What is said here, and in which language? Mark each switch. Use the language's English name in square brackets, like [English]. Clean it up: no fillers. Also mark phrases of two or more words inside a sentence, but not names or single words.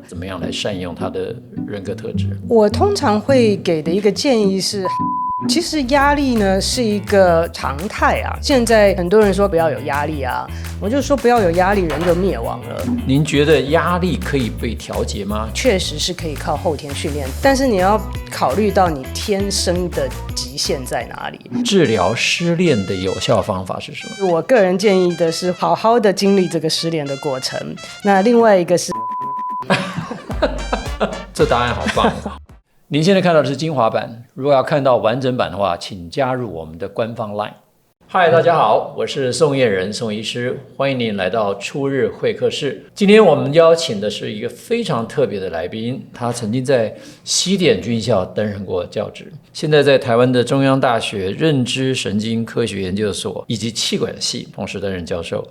[Chinese] 怎麼樣來善用他的人格特質？我通常會給的一個建議是，其實壓力呢是一個常態啊。現在很多人說不要有壓力啊，我就說不要有壓力，人就滅亡了。您覺得壓力可以被調節嗎？確實是可以靠後天訓練，但是你要考慮到你天生的極限在哪裡。治療失戀的有效方法是什麼？我個人建議的是好好的經歷這個失戀的過程。那另外一個是這答案好棒。您現在看到的是精華版，如果要看到完整版的話，請加入我們的官方 LINE。嗨，大家好，我是宋晏仁宋醫師，歡迎您來到初日會客室。今天我們邀請的是一個非常特別的來賓，他曾經在西點軍校擔任過教職，現在在台灣的中央大學認知神經科學研究所以及企管系同時擔任教授。